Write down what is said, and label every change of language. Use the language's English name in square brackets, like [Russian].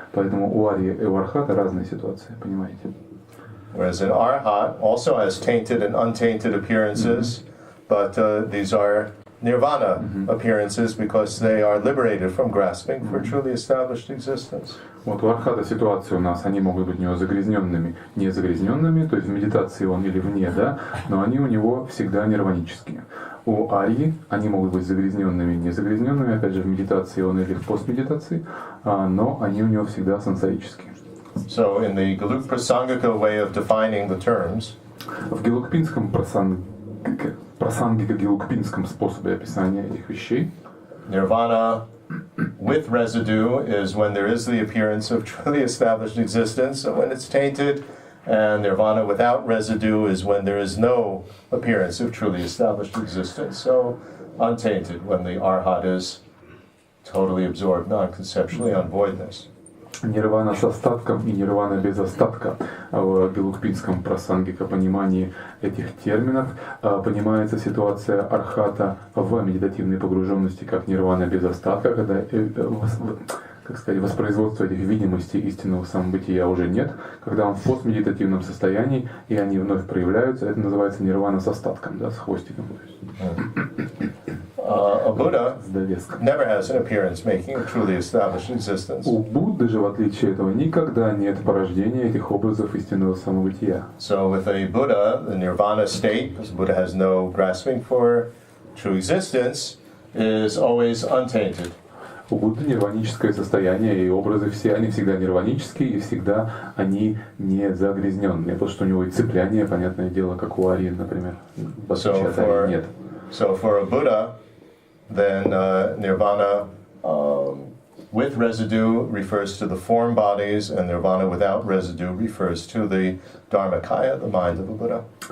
[Russian] Поэтому у арии и у архата разные ситуации, понимаете? [English] Whereas an arhat also has tainted and untainted appearances, but these are nirvana appearances because they are liberated from grasping for truly established existence. [Russian] Вот у архата ситуация у нас, они могут быть у него загрязненными, не загрязненными, то есть в медитации он или вне, да, но они у него всегда нирванические. У арии они могут быть загрязненными, не загрязненными, опять же в медитации он или в постмедитации, но они у него всегда сансарические. [English] So in the Geluk-Prasangika way of defining the terms, [Russian] в гелукпинском прасангика-гелукпинском способе описания этих вещей, [English] nirvana with residue is when there is the appearance of truly established existence, and when it's tainted, and nirvana without residue is when there is no appearance of truly established existence. So untainted, when the arhat is totally absorbed non-conceptually on voidness. [Russian] Нирвана с остатком и нирвана без остатка. В гелукпинском прасангика понимании этих терминов понимается ситуация архата в медитативной погруженности как нирвана без остатка, когда, как сказать, воспроизводства этих видимостей истинного самобытия уже нет, когда он в постмедитативном состоянии и они вновь проявляются, это называется нирвана с остатком, да, с хвостиком. [English] A Buddha [Russian] с довеском. [English] never has an appearance making a truly established existence. [Russian] У Будды же, в отличие от этого, никогда нет порождения этих образов истинного самобытия. [English] So with a Buddha, the nirvana state, because Buddha has no grasping for true existence, is always untainted. [Russian] У Будды нирваническое состояние, и образы все, они всегда нирванические, и всегда они не загрязненные. Потому что у него и цепляние, понятное дело, как у Арии, например. В отличие от Арии нет. [English] So for a Buddha, then nirvana with residue refers to the form bodies, and nirvana without residue refers to the dharmakaya, the mind of a Buddha.